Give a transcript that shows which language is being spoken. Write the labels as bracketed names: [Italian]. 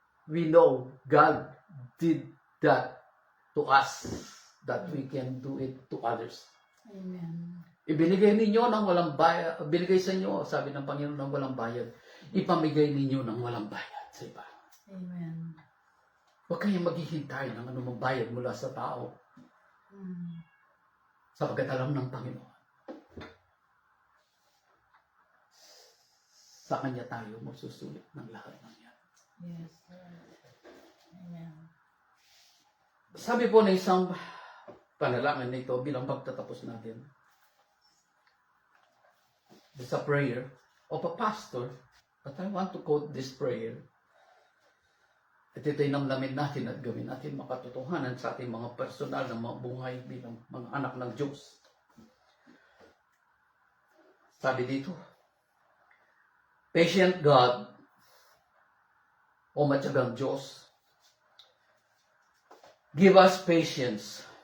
[English] We know God did that to us, that we can do it to others. Amen. [Filipino] Ibinigay ninyo ng walang bayad, binigay sa inyo, sabi ng Panginoon ng walang bayad, ipamigay ninyo ng walang bayad sa iba. Amen. Huwag kayong maghihintay ng anumang bayad mula sa tao. Sapagkat alam ng Panginoon. Sa Kanya tayo magsusulit ng lahat ng yan. [English] Yes, Lord. Amen. [Filipino] Sabi po na isang panalangin na ito bilang pagtatapos natin. [English] It's a prayer of a pastor, but I want to quote this prayer. [Filipino] At ito'y namnamin natin at gawin natin makatotohanan sa ating mga personal na mga buhay bilang mga anak ng Diyos. Sabi dito, [English] Patient God, [Filipino] o matyagang Diyos, [English] give us patience.